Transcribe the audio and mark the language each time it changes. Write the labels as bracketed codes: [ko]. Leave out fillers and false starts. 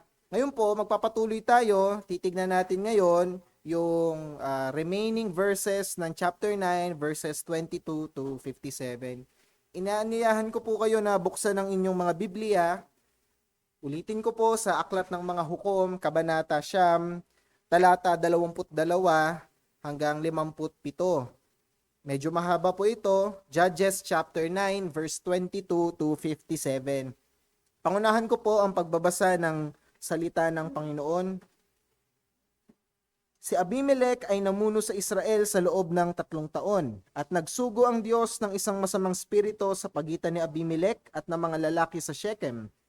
[tl] Ngayon po, magpapatuloy tayo. Titignan natin ngayon yung [en] remaining verses [tl] ng chapter 9, [en] verses 22 to 57. [tl] Inaanyayahan ko po kayo na buksan ang inyong mga Biblia. Ulitin ko po sa Aklat ng Mga Hukom, Kabanata Siyam, talata 22 hanggang 57. Medyo mahaba po ito. [en] Judges chapter 9, verse 22 to 57. [tl] Pangunahan ko po ang pagbabasa ng salita ng Panginoon. Si Abimelech ay namuno sa Israel sa loob ng 3 taon at nagsugo ang Diyos ng isang masamang spirito sa pagitan ni Abimelech at ng mga lalaki sa Shechem.